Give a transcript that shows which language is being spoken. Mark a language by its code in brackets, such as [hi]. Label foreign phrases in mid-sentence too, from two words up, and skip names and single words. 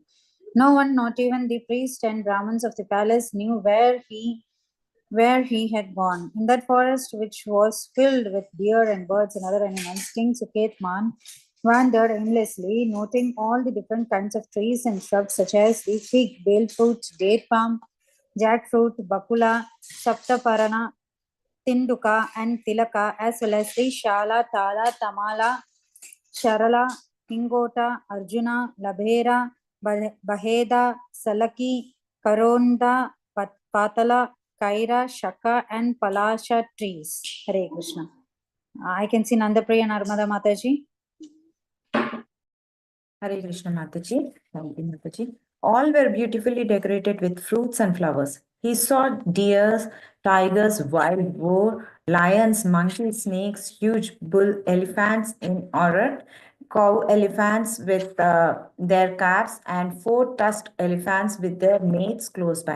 [en] No one, not even the priest and Brahmins of the palace, knew where he had gone. In that forest, which was filled with deer and birds and other animals, King Suket Man wandered aimlessly, noting all the different kinds of trees and shrubs such as the fig, bale fruit, date palm, jackfruit, bakula, saptaparana, tinduka, and tilaka, as well as the shala, tala, tamala, sharala, hingota, arjuna, labhera, baheda, salaki, karonda, patala, kaira, shaka, and palasha trees. [sa] Hare Krishna. [en] I can see Nandapriya Narmada Mataji. [sa] Hare Krishna [en] Mataji. Thank you, Mataji. All were beautifully decorated with fruits and flowers. He saw deers, tigers, wild boar, lions, monkeys, snakes, huge bull elephants in order, cow elephants with their calves, and four tusked elephants with their mates close by.